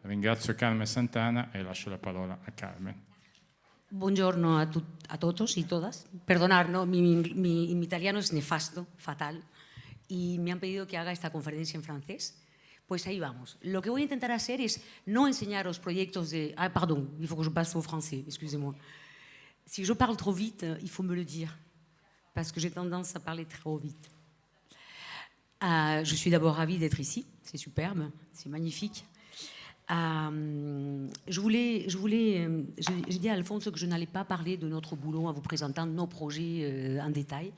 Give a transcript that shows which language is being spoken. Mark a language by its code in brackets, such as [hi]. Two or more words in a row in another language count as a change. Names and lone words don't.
[it] ringrazio Carmen Santana e lascio la parola a Carmen. [es] Buongiorno a todos y todas. Perdonad, ¿no? mi italiano es nefasto, fatal, y me han pedido que haga esta conferencia en francés. Pues ahí vamos. Lo que voy a intentar hacer es no enseñaros proyectos de... [fr] Ah, pardon, il faut que je passe au français, excusez-moi. Si je parle trop vite, il faut me le dire, parce que j'ai tendance à parler trop vite. Je suis d'abord ravie d'être ici, c'est superbe, c'est magnifique. J'ai dit à Alphonse que je n'allais pas parler de notre boulot en vous présentant nos projets en détail.